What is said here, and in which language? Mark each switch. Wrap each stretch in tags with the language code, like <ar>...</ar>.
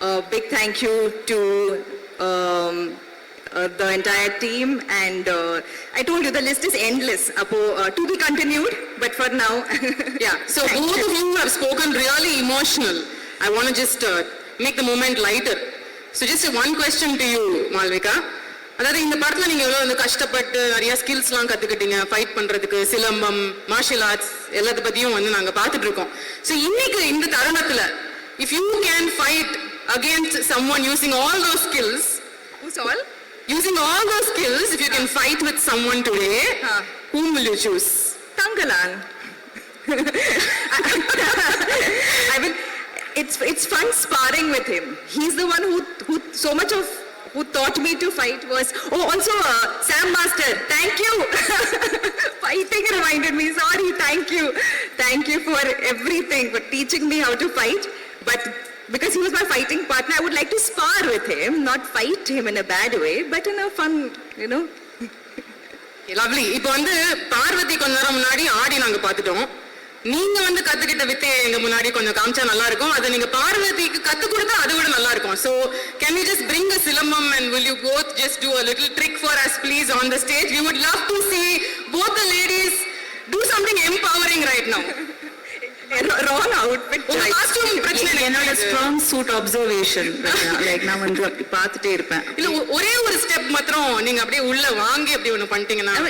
<en>Big thank you to the entire team. And I told you, the list is endless. To be continued, but for now. Yeah, so both of you have spoken really emotional. I want to just make the moment lighter. So just one question to you, Malvika.</en> <ta>அதாவது இந்த படத்துல நீங்க எவ்வளவு வந்து கஷ்டப்பட்டு நிறைய ஸ்கில்ஸ்லாம் கத்துக்கிட்டீங்க, fight பண்றதுக்கு, சிலம்பம், மார்ஷியல் ஆர்ட்ஸ் எல்லாத்த பத்தியும் வந்து நாங்க பார்த்துட்டு இருக்கோம். ஸோ இன்னைக்கு இந்த தருணத்துல</ta> <en>if you can fight against someone using all those skills, Who's all? using all those skills, if you can fight with someone today, whom will you choose? Tangalan. I mean, it's fun sparring with him. He's the one who so much of who taught me to fight was also Sam Master. Thank you. Fighting reminded me. Sorry. Thank you for everything, for teaching me how to fight. But because he was my fighting partner, I would like to spar with him, not fight him in a bad way, but in a fun, Lovely.</en> <ta>இப்போ வந்து பார்வதி கொஞ்ச நேரம் முன்னாடி ஆடி நாங்க பார்த்துட்டோம். நீங்க வந்து கத்துக்கிட்ட வித்தையை எங்க முன்னாடி கொஞ்சம் காமிச்சா நல்லா இருக்கும். அதை நீங்க பார்வதிக்கு கத்து கொடுத்தா அதை விட நல்லா இருக்கும்.</ta> <en>So can you just bring a silambam and will you both just do a little trick for us please on the stage? We would love to see both the ladies do something empowering right now. wrong outfit.</en> <ta>உங்க costume பிரச்சனை என்னோட strong suit observation. Like நான் வந்து அப்படி பார்த்துட்டே இருப்பேன். இல்ல ஒரே ஒரு ஸ்டெப் மாத்திரம் நீங்க அப்படியே உள்ள வாங்கி அப்படி ஒன்னு பண்ணிட்டீங்கன்னா</ta>